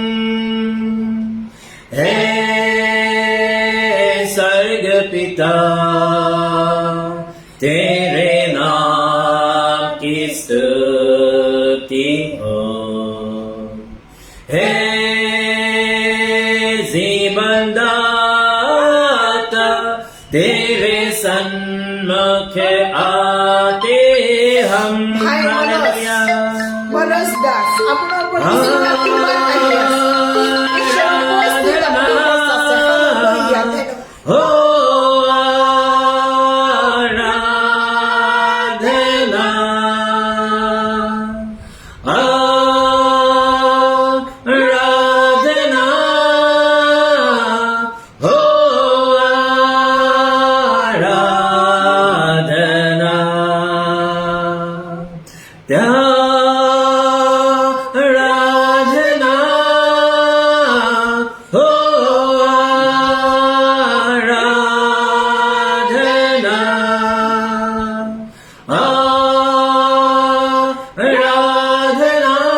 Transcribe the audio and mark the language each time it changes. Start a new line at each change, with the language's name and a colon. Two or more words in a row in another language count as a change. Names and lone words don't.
Hindi: हे स्वर्ग पिता तेरे नाम की स्तुति हो हे जीवन दाता तेरे सन्मुख आते हम
Assamese: ভাই
Hindi: हालेलुया
Assamese: মনোজ দাস আপোনাৰ ওপৰত ঈশ্বৰৰ আশীৰ্বাদ আহি আছে। ঈশ্বৰৰ উপস্থিত আপোনাৰ ওপৰত আছে। Hallelujah, ধন্যবাদ।
Hindi: हो आराधना आराधना हो आराधना आराधना हो आराधना आराधना